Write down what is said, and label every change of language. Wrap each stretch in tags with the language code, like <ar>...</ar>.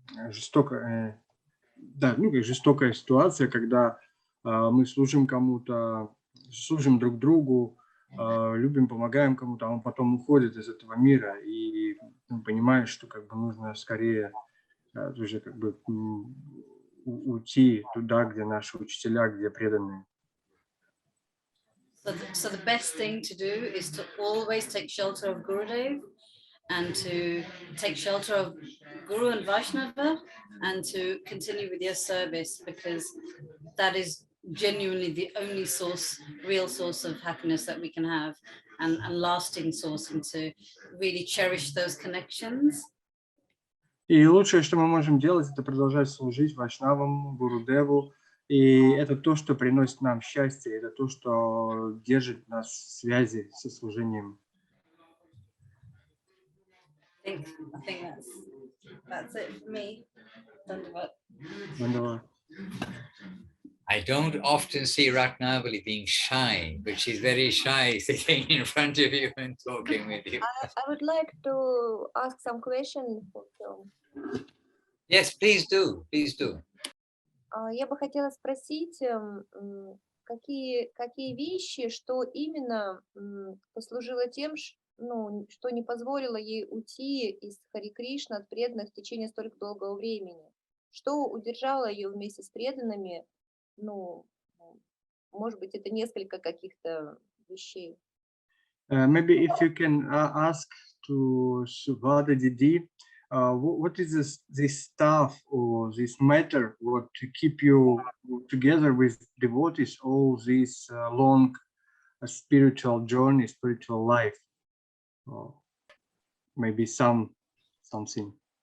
<ru>жестокая ситуация, когда мы служим кому-то, служим друг другу, любим, помогаем кому-то, а он потом уходит из этого мира, и понимаешь, что как бы нужно скорее уже как бы уйти туда, где наши учителя, где преданные.</ru> <en>So the best thing to do is to always take shelter of Gurudev, and to take shelter of Guru and Vaishnava, and to continue with your service, because that is genuinely the only real source of happiness that we can have, and lasting source, and to really cherish those connections.</en> <ru>И лучшее, что мы можем делать, это продолжать служить Вайшнавам, Гурудеву, и это то, что приносит нам счастье, это то, что держит нас в связи со служением.</ru> <en>I think that's it for me. Dandavad. I don't often see Ratnavali being shy, but she's very shy sitting in front of you and talking with you. I would like to ask some questions for you. Yes, please do. Please do.</en> <ru>Я бы хотела спросить, какие вещи, что именно послужило тем, что не позволило ей уйти из Хари Кришны от преданных в течение столь долгого времени? Что удержало ее вместе с преданными? Может быть, это несколько каких-то вещей.</ru> <en>Maybe if you can ask to Subhada Didi, what is this stuff or this matter what to keep you together with devotees all this long spiritual journey, spiritual life? Or maybe something.</en>